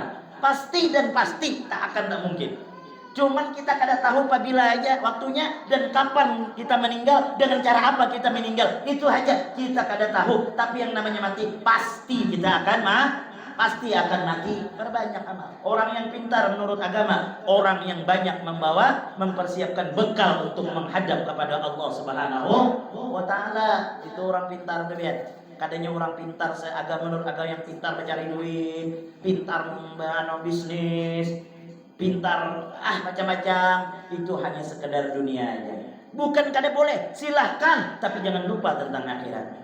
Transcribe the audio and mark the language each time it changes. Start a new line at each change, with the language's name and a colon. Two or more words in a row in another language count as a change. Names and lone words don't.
Banjar: Pasti dan pasti tak mungkin. Cuman kita kada tahu apabila aja waktunya dan kapan kita meninggal, dengan cara apa kita meninggal. Itu aja kita kada tahu. Tapi yang namanya mati pasti kita akan pasti akan mati. Berbanyak amal. Orang yang pintar menurut agama, orang yang banyak mempersiapkan bekal untuk menghadap kepada Allah
Arabic: سبحانه وتعالى.
Banjar: Itu orang pintar tuh lihat. Kadanya orang pintar menurut agama yang pintar mencari duit, pintar membangun bisnis, pintar macam-macam, itu hanya sekedar dunia aja. Bukan kada boleh, silahkan, tapi jangan lupa tentang akhirat.